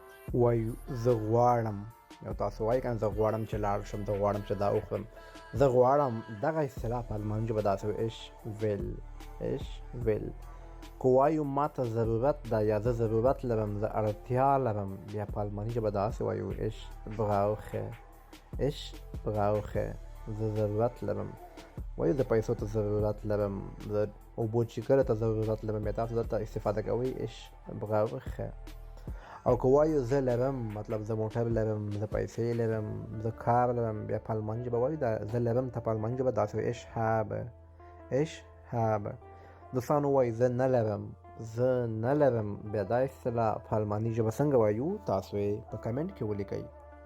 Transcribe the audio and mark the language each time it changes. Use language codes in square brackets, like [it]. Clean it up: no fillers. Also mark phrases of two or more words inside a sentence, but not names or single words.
[ps] وایو زه غواړم، یو تاسو وایي کنه زه غواړم چې لاړ شم، زه غواړم چې دا وخورم. زه غواړم دغه اصطلاح په الماني ژبه داسې وي [de] ich will. ich will. [ps] که وایو ما ته ضرورت ده یا زه ضرورت لرم، زه اړتیا لرم، بیا په الماني ژبه داسې وایو [de] ich brauche. ich brauche. [ps] زه ضرورت لرم. وایو زه پیسو ته ضرورت لرم، زه اوبو چیکلو ته ضرورت لرم، بیا تاسو دلته استفاده کوئ [de] ich brauche. [ps] او که وایو زه لرم، مطلب زه موټر لرم، زه پیسې لرم، زه کار لرم، بیا په الماني ژبه وایو دا زه لرم ته په الماني ژبه داسې وایي [de] ich habe. ich habe. [ps] دوستانو وایي زه نه لرم، زه نه لرم، بیا دا اصطلاح په الماني ژبه څنګه وایو تاسو یې په کمنټ کې ولیکئ.